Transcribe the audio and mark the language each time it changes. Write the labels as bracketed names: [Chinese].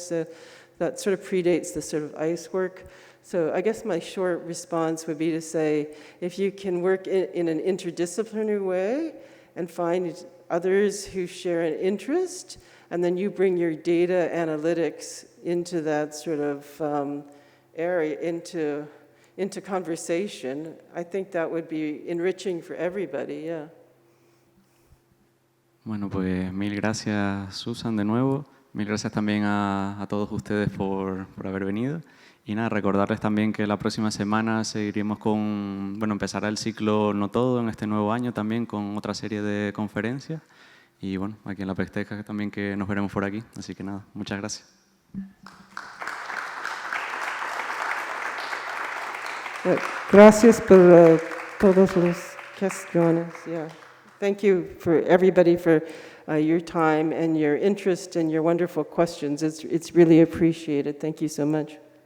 [English] So that sort of predates the sort of ice work. So I guess my short response would be to say, if you can work in an interdisciplinary way and find others who share an interest, and then you bring your data analytics into that sort of area, into conversation, I think that would be enriching for everybody, yeah. [Spanish] Bueno, pues mil gracias, Susan, de nuevo. Mil gracias también a todos ustedes por haber venido. Y nada, recordarles también que la próxima semana seguiremos empezará el ciclo No Todo en este nuevo año también con otra serie de conferencias. Y bueno, aquí en la Pesteca también que nos veremos por aquí. Así que nada, muchas gracias. Gracias por todos los cuestiones. [English] Yeah. Thank you for everybody for your time and your interest and your wonderful questions. It's really appreciated. Thank you so much.